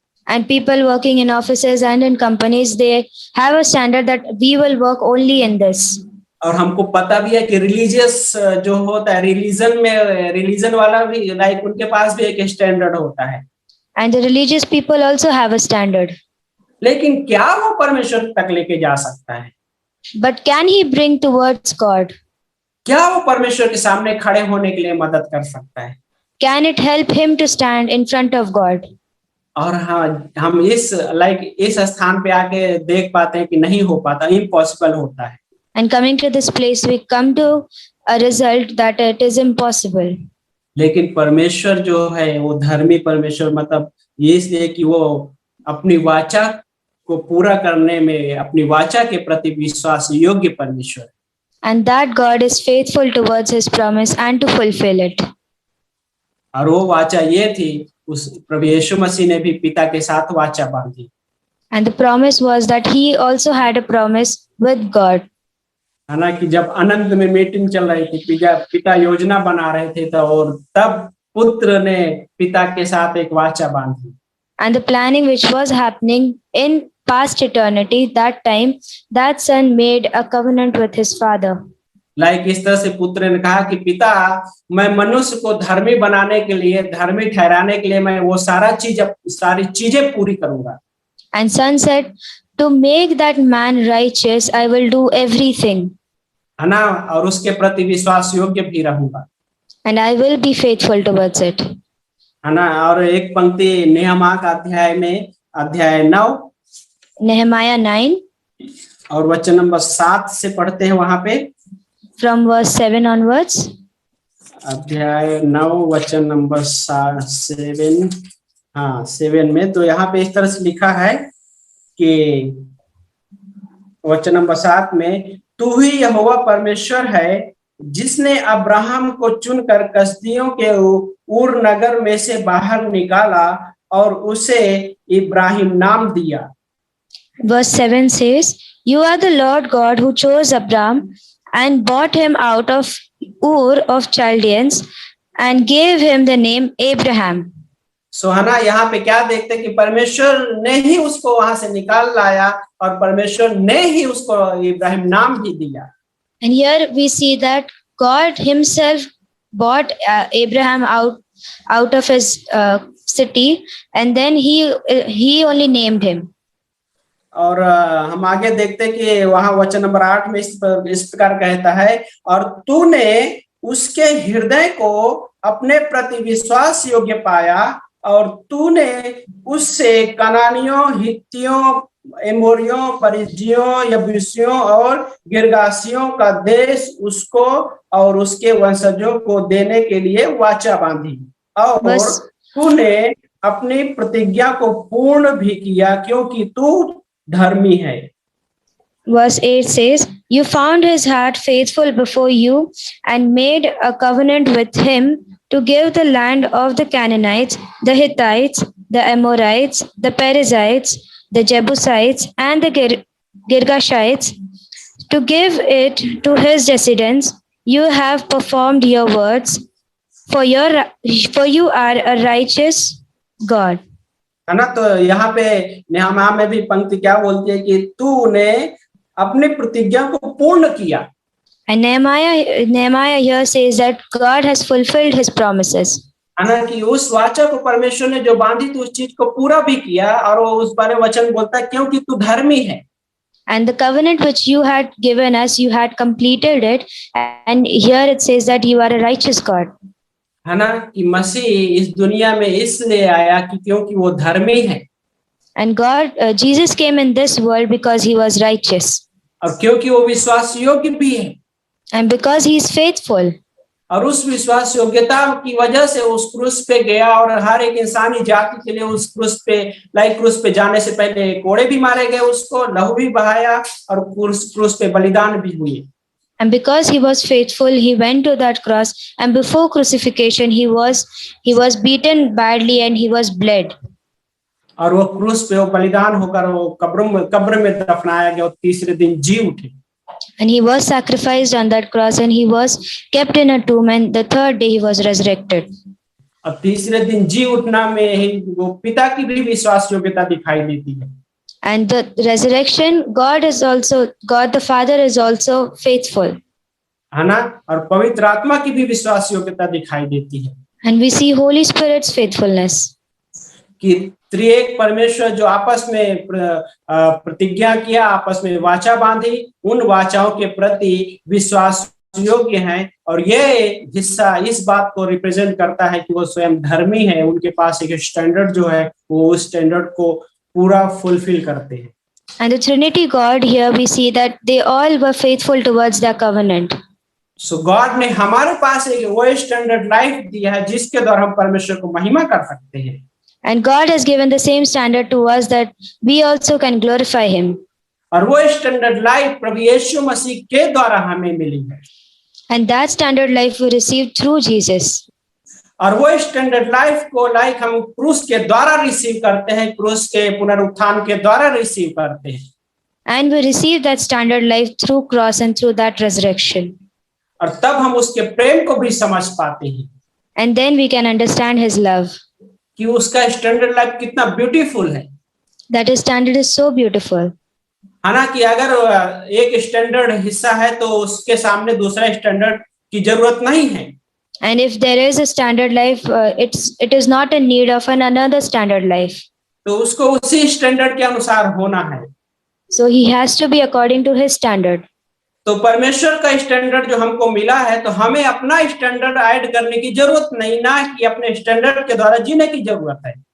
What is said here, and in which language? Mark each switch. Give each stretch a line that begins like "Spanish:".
English: And people working in offices and in companies, they have a standard that we will work only in this.
Hindi: और हमको पता भी है कि religious जो होता है रिलीजन वाला भी लाइक उनके पास भी एक स्टैंडर्ड होता है।
English: And the religious people also have a standard.
Hindi: लेकिन क्या वो परमेश्वर तक लेके जा सकता है?
English: But can he bring towards God?
Hindi: क्या वो परमेश्वर के सामने खड़े होने के लिए मदद कर सकता है?
English: Can it help him to stand in front of God?
Hindi: और हाँ, हम इस स्थान पे आके देख पाते हैं कि नहीं हो पाता, इम्पॉसिबल होता है।
English: And coming to this place, we come to a result that it is impossible.
Hindi: लेकिन परमेश्वर जो है वो धर्मी परमेश्वर, मतलब ये इसलिए कि वो अपनी वाचा को पूरा करने में अपनी वाचा के प्रति विश्वास योग्य परमेश्वर।
English: And that God is faithful towards his promise and to fulfill it.
Hindi: और वो वाचा ये थी, उस प्रभु यीशु मसीह ने भी पिता के साथ वाचा बांधी।
English: And the promise was that he also had a promise with God.
Hindi: है ना, कि जब अनंत में मीटिंग चल रही थी, पिता योजना बना रहे थे, तो और तब पुत्र ने पिता के साथ एक वाचा बांधी।
English: And the planning which was happening in past eternity, that time, that son made a covenant with his father.
Hindi: Like इस तरह से पुत्र ने कहा कि पिता, मैं मनुष्य को धर्मी बनाने के लिए, धर्मी ठहराने के लिए मैं वो सारी चीजें पूरी करूंगा।
English: And son said, to make that man righteous, I will do everything.
Hindi: है ना, और उसके प्रति विश्वास योग्य भी रहूंगा।
English: And I will be faithful towards it.
Hindi: है ना, और एक पंक्ति नेहमा का अध्याय 9
English: Nehemiah 9
Hindi: और वचन नंबर 7 से पढ़ते हैं वहां पे।
English: from verse 7 onwards.
Hindi: अध्याय 9 वचन नंबर 7, हाँ 7 में, तो यहाँ पे इस तरह से लिखा है कि वचन नंबर 7 में, तू ही यहोवा परमेश्वर है जिसने अब्राहम को चुनकर कसदियों के ऊर नगर में से बाहर निकाला और उसे इब्राहिम नाम दिया।
English: Verse 7 says, you are the Lord God who chose Abram and brought him out of Ur of Chaldeans and gave him the name Abraham.
Hindi: सो है ना, यहाँ पे क्या देखते हैं कि परमेश्वर ने ही उसको वहां से निकाल लाया और परमेश्वर ने ही उसको इब्राहिम नाम भी दिया।
English: And here we see that God himself brought Abraham out of his city, and then he only named him.
Hindi: और हम आगे देखते हैं कि वहां वचन नंबर 8 में इस प्रकार कहता है, और तूने उसके हृदय को अपने प्रति विश्वास योग्य पाया और तूने उससे कनानियों, हित्तियों, एमोरियों, परिज्जियों, यबूसियों और गिरगासियों का देश उसको और उसके वंशजों को देने के लिए वाचा बांधी, और तूने अपनी प्रतिज्ञा को पूर्ण भी किया क्योंकि तू धर्मी है।
English: Verse 8 says, you found his heart faithful before you and made a covenant with him to give the land of the Canaanites, the Hittites, the Amorites, the Perizzites, the Jebusites, and the Girgashites, to give it to his descendants. You have performed your words, for you are a righteous God.
Hindi: है ना, तो यहाँ पे नेहमा में भी पंक्ति क्या बोलती है कि तूने अपनी प्रतिज्ञा को पूर्ण किया।
English: And Nehemiah here says that God has fulfilled his promises.
Hindi: है ना, कि उस वाचा को परमेश्वर ने जो बांधी थी उस चीज को पूरा भी किया, और वो उस बारे वचन बोलता है क्योंकि तू धर्मी है।
English: And the covenant which you had given us, you had completed it, and here it says that you are a righteous God.
Hindi: है ना, कि मसीह इस दुनिया में इसलिए आया कि क्योंकि वो धर्मी है।
English: And Jesus came in this world because he was righteous.
Hindi: और क्योंकि वो विश्वास योग्य भी है।
English: And because he is faithful.
Hindi: और उस विश्वास योग्यता की वजह से उस क्रूस पे गया और हर एक इंसानी जाति के लिए उस क्रूस पे जाने से पहले कोड़े भी मारे गए, उसको लहू भी बहाया और क्रूस पे बलिदान भी हुए।
English: And because he was faithful, he went to that cross, and before crucifixion he was beaten badly and he was bled.
Hindi: और वो क्रूस पे वो बलिदान होकर वो कब्र में दफनाया गया, और तीसरे दिन जी उठे।
English: And he was sacrificed on that cross, and he was kept in a tomb, and the third day he was resurrected.
Hindi: अब तीसरे दिन जी उठना में ही वो पिता की भी विश्वास योग्यता दिखाई देती है।
English: And the resurrection, God the Father is also faithful.
Hindi: है ना, और पवित्र आत्मा की भी विश्वास योग्यता दिखाई देती है।
English: And we see Holy Spirit's faithfulness.
Hindi: कि त्रिएक परमेश्वर जो आपस में प्रतिज्ञा किया, आपस में वाचा बांधी, उन वाचाओं के प्रति विश्वास योग्य हैं, और ये हिस्सा इस बात को रिप्रेजेंट करता है कि वो स्वयं धर्मी है। उनके पास एक स्टैंडर्ड जो है वो उस स्टैंडर्ड को पूरा फुलफिल करते हैं।
English: And the Trinity God, here we see that they all were faithful towards their covenant.
Hindi: So God ने हमारे पास एक वो स्टैंडर्ड लाइफ दिया है जिसके द्वारा हम परमेश्वर को महिमा कर सकते हैं।
English: And God has given the same standard to us that we also can glorify him.
Hindi: और वो स्टैंडर्ड लाइफ प्रभु यीशु मसीह के द्वारा हमें मिली है।
English: And that standard life we received through Jesus.
Hindi: और वो स्टैंडर्ड लाइफ को लाइक हम क्रूस के द्वारा रिसीव करते हैं, क्रूस के पुनरुत्थान के द्वारा रिसीव करते हैं।
English: And we receive that standard life through cross and through that resurrection.
Hindi: और तब हम उसके प्रेम को भी समझ पाते हैं
English: And then we can understand his love.
Hindi: कि उसका स्टैंडर्ड लाइफ कितना ब्यूटीफुल है।
English: That his standard is so beautiful.
Hindi: हालांकि अगर एक स्टैंडर्ड हिस्सा है तो उसके सामने दूसरा स्टैंडर्ड की जरूरत नहीं है।
English: And if there is a standard life, it is not in need of another standard life.
Hindi: तो उसको उसी स्टैंडर्ड के अनुसार होना है।
English: So he has to be according to his standard.
Hindi: तो परमेश्वर का स्टैंडर्ड जो हमको मिला है, तो हमें अपना स्टैंडर्ड ऐड करने की जरूरत नहीं, ना कि अपने स्टैंडर्ड के द्वारा जीने की जरूरत है।